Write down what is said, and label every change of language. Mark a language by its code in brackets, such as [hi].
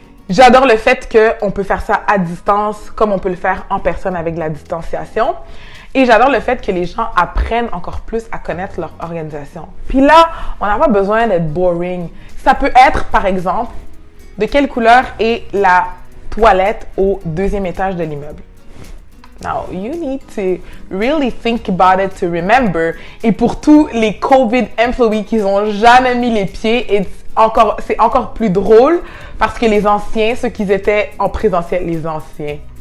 [fr] J'adore le fait qu'on peut faire ça à distance comme on peut le faire en personne avec de la distanciation. Et j'adore le fait que les gens apprennent encore plus à connaître leur organisation. Puis là, on n'a pas besoin d'être boring. Ça peut être, par exemple, de quelle couleur est la toilette au 2e étage de l'immeuble. [en] Now, you need to really think about it to remember. [fr] Et pour tous les [en] COVID employees [fr] qui n'ont jamais mis les pieds, c'est encore plus drôle parce que les anciens, ceux qui étaient en présentiel, les anciens.